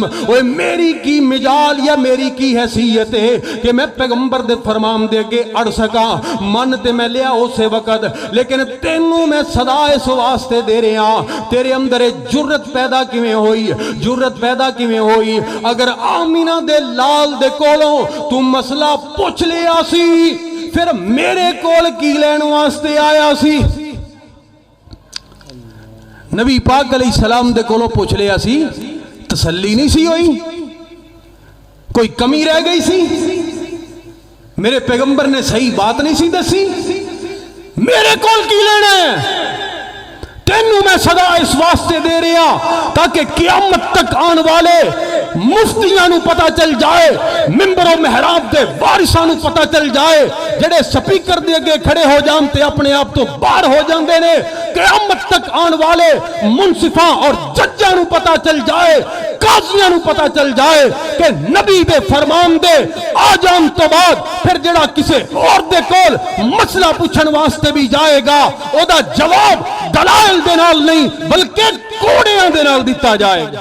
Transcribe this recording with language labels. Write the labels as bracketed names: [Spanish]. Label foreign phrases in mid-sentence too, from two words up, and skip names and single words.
[Punjabi] اوے میری کی مجال یا میری کی حیثیت ہے کہ میں پیغمبر دے فرمان دے کے اڑ سکا، من تے میں لیا اسے وقت، لیکن تینوں میں صدا اس واسطے دے رہے ہیں، تیرے اندر جرت پیدا کیویں ہوئی، جرت پیدا کیویں ہوئی؟ اگر آمینہ دے لال دے کولوں تو مسئلہ پوچھ لیا سی، پھر میرے کول کی لین واسطے آیا سی؟ نبی پاک علیہ السلام دے کولوں پوچھ لیا سی، تسلی نہیں سی ہوئی؟ کوئی کمی رہ گئی سی؟ میرے پیغمبر نے صحیح بات نہیں سی دسی؟ میرے کول کی لینا ہے؟ تینوں میں صدا اس واسطے دے رہا تاکہ قیامت تک آن والے مفتیاں نو پتہ چل جائے، ممبر و محراب دے وارثاں نو پتہ چل جائے، جڑے سپیکر دے اگے کھڑے ہو جانتے اپنے آپ تو باہر ہو جاندے نے، قیامت تک آن والے منصفاں اور ججاں نو پتہ چل جائے، قاضیاں نو پتہ چل جائے کہ نبی دے فرمان دے آ جان تو بعد پھر جڑا کسے اور دے کول مسئلہ پوچھن واسطے بھی جائے گا، او دا جواب دلائل دے نال نہیں بلکہ کوڑیاں دے نال دیتا جائے گا۔